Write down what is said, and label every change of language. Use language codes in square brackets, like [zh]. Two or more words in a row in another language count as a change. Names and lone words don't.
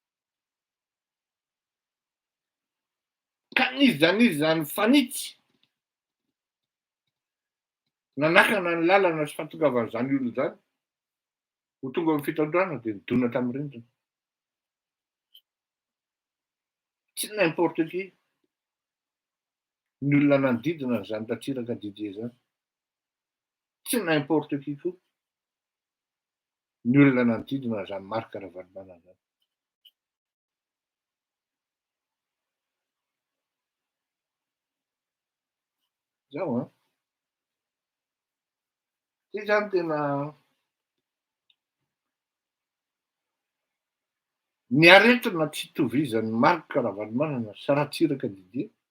[mg] Ka izy zany fanitsy nanakana ny lalana sy fahatongavan'izany olona zany ho tonga amin'ny fitondrana dia nidona tamin'ny rindrina. Tsy [fr] n'importe qui [mg] ny olona nanodidina an'izany Ratsiraka Didier zany. Tsy [fr] n'importe qui [mg] koa ny olona nanodidina an'izany Marc Ravalomanana zany. Zao ty zany tena ny aretina tsy itovizan'ny Marc Ravalomanana sy Ratsiraka Didier